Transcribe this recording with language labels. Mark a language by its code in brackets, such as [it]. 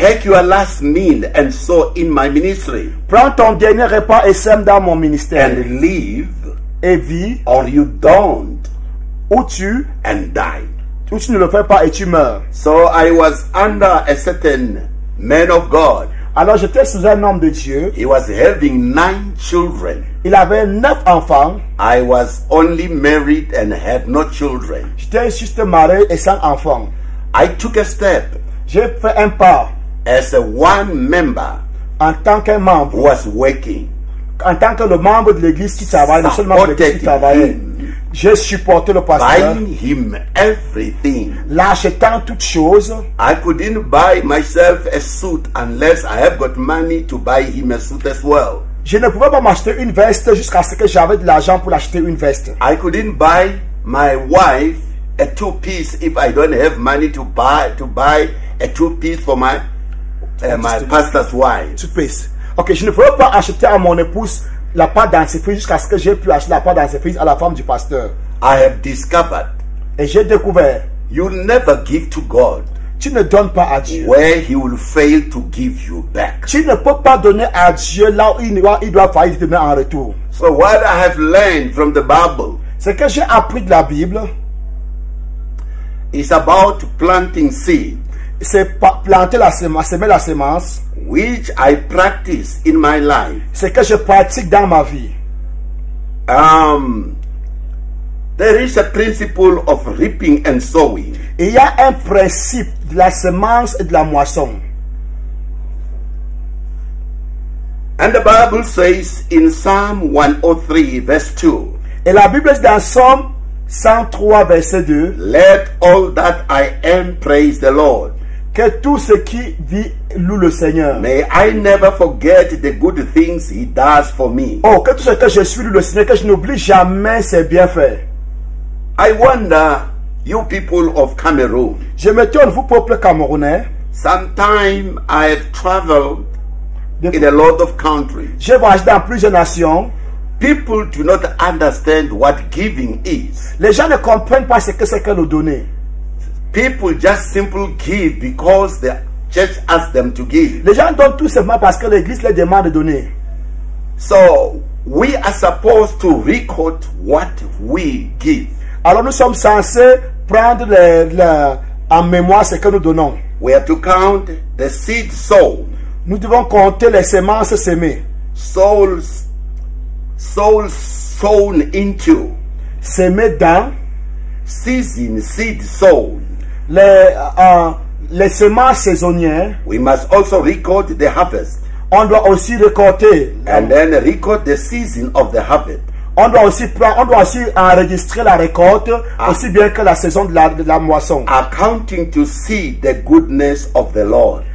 [en] take your last meal and sow in my ministry [fr] prends ton dernier repas et sème dans mon ministère. [en] and live, [fr] Et vis, [en] or you don't [fr] ou tu ne le fais pas et tu meurs. [en] So I was under a certain man of God. [fr] Alors j'étais sous un homme de Dieu. [en] He was having 9 children. [fr] Il avait 9 enfants. [en] I was only married and had no children. [fr] J'étais juste marié et sans enfants. [en] I took a step [fr] J'ai fait un pas [en] as a one member [fr] en tant qu'un [en] who [fr] membre. [en] was working. [fr] En tant que le membre de l'église qui travaille, le seul membre de l'église qui travaillait. J'ai supporté le pasteur, [en] Buying him everything. [fr] l'achetant toutes choses. [en] I couldn't buy myself a suit unless I have got money to buy him a suit as well. [fr] Je ne pouvais pas m'acheter une veste jusqu'à ce que j'avais de l'argent pour l'acheter une veste. [en] I couldn't buy my wife a 2-piece if I don't have money to buy a 2-piece for my pastor's wife. Two-piece. [fr] Ok, je ne pouvais pas acheter à mon épouse la pâte dentifrice jusqu'à ce que j'ai pu acheter la pâte dentifrice à la femme du pasteur. [en] I have discovered [fr] Et j'ai découvert, [en] you never give to God [fr] tu ne donnes pas à Dieu. [en] where he will fail to give you back. [fr] Tu ne peux pas donner à Dieu là où il doit faillir te donner en retour. [en] So what I have learned from the Bible [fr] Ce que j'ai appris de la Bible, [en] is about planting seed, [fr] c'est planter la sémence, semer la sémence. [en] which I practice in my life. [fr] C'est que je pratique dans ma vie. [en] There is a principle of reaping and sowing. [fr] Il y a un principe de la semence et de la moisson. [en] And the Bible says in Psalm 103 verse 2, [fr] Et la Bible dit dans Somme 103 verset 2, [en] let all that I am praise the Lord. [fr] que tout ce qui vit loue le Seigneur. [en] May I never forget the good things he does for me. [fr] Oh, que tout ce que je suis loue le Seigneur, que je n'oublie jamais ses bienfaits. [en] I wonder, you people of Cameroon, [fr] Je m'étonne, vous peuple camerounais, [en] sometime I have traveled in a lot of countries. [fr] j'ai voyagé dans plusieurs nations. [en] People do not understand what giving is. [fr] Les gens ne comprennent pas ce que c'est que le donner. [en] People just simply give because the church asks them to give. [fr] Les gens donnent tout simplement parce que l'église les demande de donner. [en] So we are supposed to record what we give. [fr] Alors nous sommes censés prendre en mémoire ce que nous donnons. [en] We have to count the seed sown, [fr] Nous devons compter les semences semées. [en] souls sown into, [fr] Semées dans [en] season seed sown. [fr] les semences saisonnières. [en] We must also record the harvest [fr] On doit aussi récolter. [en] and then record the season of the harvest. [fr] On doit aussi enregistrer la récolte, aussi bien que la saison de la moisson. [en] Accounting to see the goodness of the Lord.